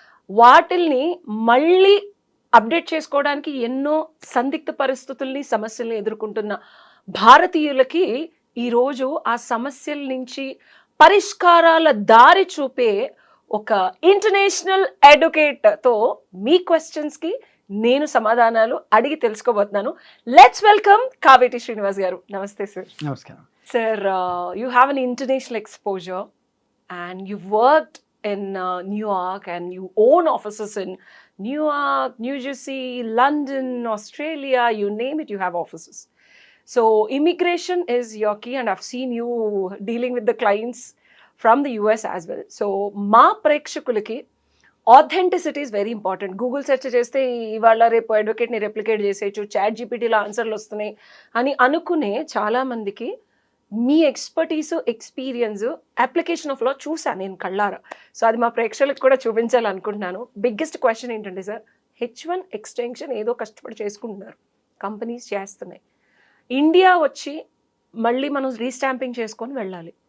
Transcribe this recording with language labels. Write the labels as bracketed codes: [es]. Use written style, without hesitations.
[te] వాటిల్ని మళ్ళీ అప్డేట్ చేసుకోవడానికి ఎన్నో సందిగ్ధ పరిస్థితుల్ని సమస్యల్ని ఎదుర్కొంటున్న భారతీయులకి ఈరోజు ఆ సమస్యల నుంచి పరిష్కారాల దారి చూపే ఒక ఇంటర్నేషనల్ అడ్వకేట్తో మీ క్వశ్చన్స్కి నేను సమాధానాలు అడిగి తెలుసుకోబోతున్నాను. [en] Let's welcome Kaveti Srinivas garu. Namaste sir. [te] నమస్కారం. [en] Sir, you have an international exposure and you've worked in New York and you own offices in New York, New Jersey, London, Australia, you name it, you have offices. So immigration is your key and I've seen you dealing with the clients from the US as well. So [te] మా ప్రేక్షకులకి [en] authenticity is very important. [te] Google search చేస్తే ఇవాళ రేపు అడ్వకేట్ని replicate చేసేయచ్చు, chat జీపీటీలో ఆన్సర్లు వస్తున్నాయి అని అనుకునే చాలామందికి మీ ఎక్స్పర్టీసు ఎక్స్పీరియన్స్ అప్లికేషన్ ఆఫ్ లా చూసాను నేను కళ్ళారా. సో అది మా ప్రేక్షకులకు కూడా చూపించాలనుకుంటున్నాను. బిగ్గెస్ట్ క్వశ్చన్ ఏంటంటే సార్, H1 ఎక్స్టెన్షన్ ఏదో కష్టపడి చేసుకుంటున్నారు, కంపెనీస్ చేస్తున్నాయి, ఇండియా వచ్చి మళ్ళీ మనం రీస్టాంపింగ్ చేసుకొని వెళ్ళాలి.